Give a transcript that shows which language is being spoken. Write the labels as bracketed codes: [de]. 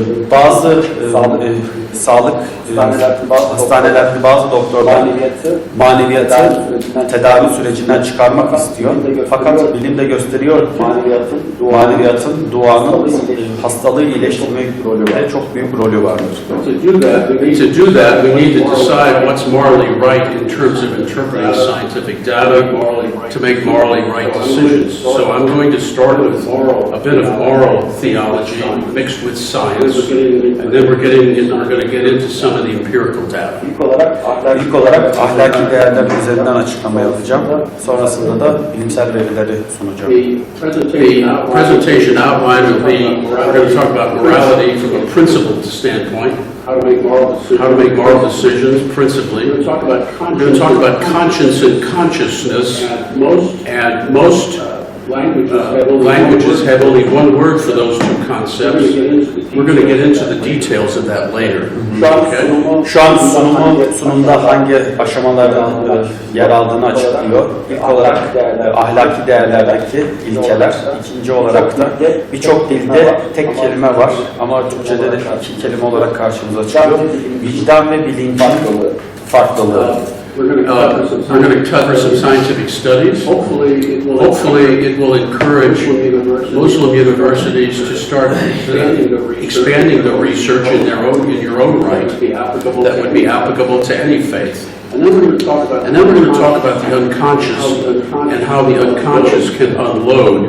[tr] Bazı sağlık hastanelerde bazı doktorlar maneviyatı tedavi sürecinden çıkarmak istiyor. Fakat bilim de gösteriyor ki maneviyatın duanın hastalığı iyileştirmekte çok büyük rolü vardır. [en] To do that, we need to decide what's morally right in terms of interpreting scientific data to make morally right decisions. So I'm going to start with a bit of moral theology mixed with science, and then we're going to get into some of the empirical data. [tr] İlk olarak ahlaki değerler üzerinden açıklama yapacağım. Sonrasında da bilimsel verileri sunacağım. [en] The presentation outline will be, we're going to talk about morality from a principled standpoint. How to make moral decisions, principally. We're going to talk about conscience and consciousness, and most languages have only one word for those two concepts. We're going to get into the details of that later. Okay? [tr] Şu an sunumda hangi aşamalarda yer aldığını açıklıyor. İlk olarak ahlaki değerlerdeki ilkeler, ikinci olarak da birçok dilde tek kelime var ama Türkçe'de de iki kelime olarak karşımıza çıkıyor. Vicdan ve bilincin farklılığı. [en] We're going to cover some scientific studies. Hopefully it will encourage Muslim universities to start expanding the research in your own right that would be applicable to any faith. And then we're going to talk about the unconscious and how the unconscious can unload.